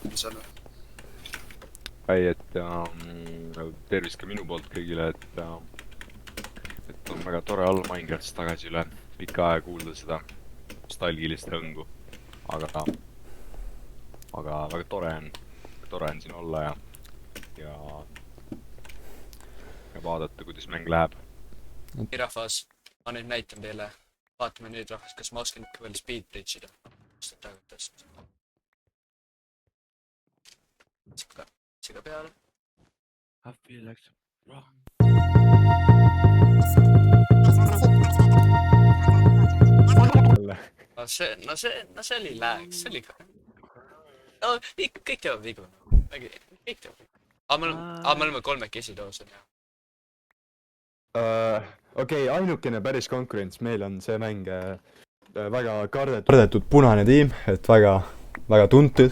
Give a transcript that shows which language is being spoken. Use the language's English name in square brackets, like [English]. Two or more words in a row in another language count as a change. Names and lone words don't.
[Estonian] Et tervist ka minu poolt kõigile, et on väga tore olla Minecraftis tagasi üle pika aja kuulda seda nostalgilist hõngu, aga väga tore on siin olla ja vaadata, kuidas mäng läheb. Nii rahvas, ma nüüd näitan teile, vaatame nüüd rahvas, kas ma oskan ikka veel [English] speed bridge'ida. [Estonian] Siga peale. [English] I feel like wrong. [Estonian] See oli lag, see oli ka. No, kõik teevad vigu. Kõik teevad vigu. Me oleme kolmekesi toos. Okei, ainukene päris konkurents meil on see mäng väga kardetud punane tiim, et väga tuntud.